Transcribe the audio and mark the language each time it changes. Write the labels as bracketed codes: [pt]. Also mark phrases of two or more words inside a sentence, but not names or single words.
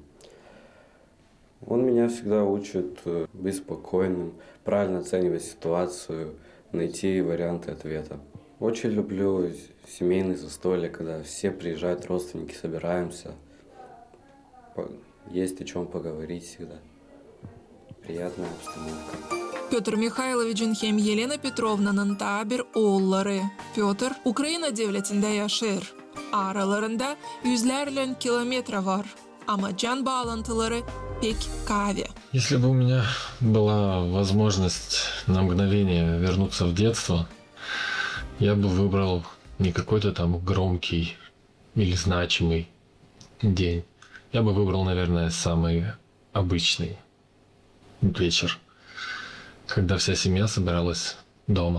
[ru] Он меня всегда учит быть спокойным, правильно оценивать ситуацию, найти варианты ответа. Очень люблю семейные застолья, когда все приезжают, родственники, собираемся. Есть о чем поговорить всегда. Приятная обстановка. [gag] Петр Михайлович'in hem Елена Petrovna'nın ta bir oğulları. Pötr, Ukrayna devletinde yaşar. Aralarında yüzlerle kilometre var. Ama can bağlantıları pek kavi. [ru] Если бы у меня была возможность на мгновение вернуться в детство, я бы выбрал не какой-то там громкий или значимый день. Я бы выбрал, наверное, самый обычный вечер, когда вся семья собиралась дома.